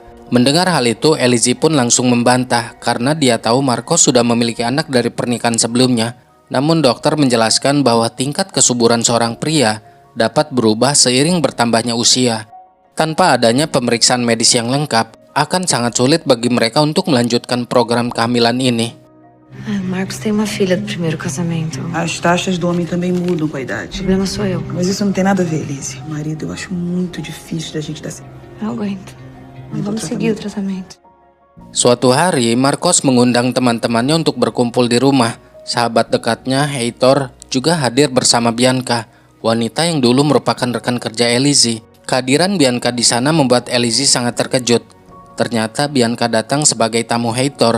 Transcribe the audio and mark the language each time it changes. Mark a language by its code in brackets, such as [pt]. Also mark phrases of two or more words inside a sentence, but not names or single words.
[id] Mendengar hal itu, Elise pun langsung membantah karena dia tahu Marcos sudah memiliki anak dari pernikahan sebelumnya. Namun dokter menjelaskan bahwa tingkat kesuburan seorang pria dapat berubah seiring bertambahnya usia. Tanpa adanya pemeriksaan medis yang lengkap, akan sangat sulit bagi mereka untuk melanjutkan program kehamilan ini. [pt] Marcos tem uma filha do primeiro casamento. As taxas do homem também mudam com a O idade. problema sou eu. Mas isso não tem nada a ver, Elise. O marido eu acho muito difícil da gente dar certo. Eu aguento. Vamos seguir o tratamento. [id] Suatu hari, Marcos mengundang teman-temannya untuk berkumpul di rumah. Sahabat dekatnya, Heitor, juga hadir bersama Bianca, wanita yang dulu merupakan rekan kerja Elise. Kehadiran Bianca di sana membuat Elise sangat terkejut. Ternyata Bianca datang sebagai tamu Heitor.